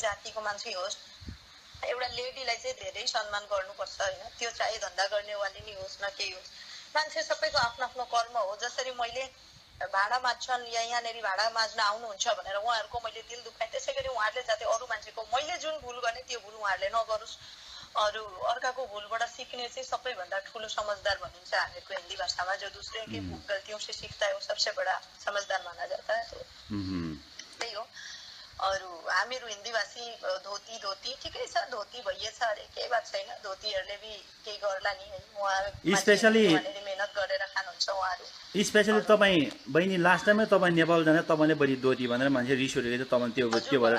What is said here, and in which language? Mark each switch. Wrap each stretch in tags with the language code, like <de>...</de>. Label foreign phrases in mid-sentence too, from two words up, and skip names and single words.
<ne>जातिको मान्छे होस् एउटा लेडीलाई चाहिँ धेरै सम्मान गर्नुपर्छ होइन त्यो चाहे धन्दा गर्नेवाली नै होस् न केही होस् मान्छे सबैको आफ्नो आफ्नो कर्म हो जसरी मैले भाडा माझ्छन् या यहाँनिर भाडा माझ्न आउनुहुन्छ भनेर उहाँहरूको मैले दिल दुखाएँ त्यसै गरी उहाँहरूले जाते अरू मान्छेको मैले जुन भुल गर्ने त्यो भुल उहाँहरूले नगरोस् अरू अर्काको भुलबाट सिक्ने चाहिँ सबैभन्दा ठुलो समझदार भनिन्छ हामीहरूको हिन्दी भाषामा</ne> <hi>जो दूसरे की गल्तियों से सीखता है वो सबसे बड़ा समझदार माना जाता है</hi> <ne>त्यही हो अरू हामीहरू हिन्दीभाषी धोती ठिकै छ धोती भइएछ अरे केही बात छैन धोतीहरूले भी केही गर्ला नि है उहाँ स्पेशली मेहनत गरेर खानुहुन्छ उहाँहरू स्पेशली तपाईँ बहिनी लास्ट टाइममै तपाईँ नेपाल जाँदा तपाईँले बढी धोती भनेर मान्छे रिस उठेको थियो तपाईँ त्यो भएर</ne>